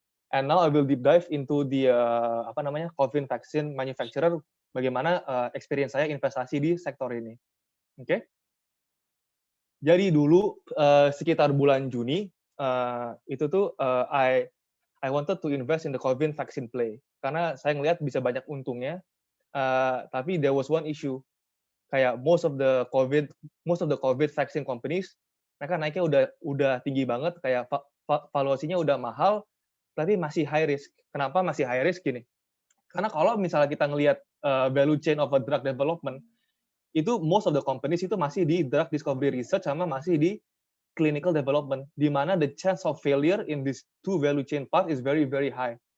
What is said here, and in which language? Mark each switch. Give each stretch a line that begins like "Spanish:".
English: And now I will deep dive into the COVID vaccine manufacturer.
Indonesian: Bagaimana experience saya investasi di sektor ini. Oke. Jadi dulu sekitar bulan Juni itu tuh
English: I wanted to invest in the COVID vaccine play
Indonesian: karena saya ngelihat bisa banyak untungnya.
English: Tapi there was one issue.
Indonesian: Kayak
English: most of the COVID vaccine companies
Indonesian: mereka naiknya udah tinggi banget, kayak valuasinya udah mahal tapi masih high risk.
English: Kenapa masih high risk gini?
Indonesian: Karena kalau misalnya kita ngelihat
English: value chain of a drug development, itu most of the companies itu masih di drug discovery research sama masih di clinical development, di mana the chance of failure in these two value chain part is very very high.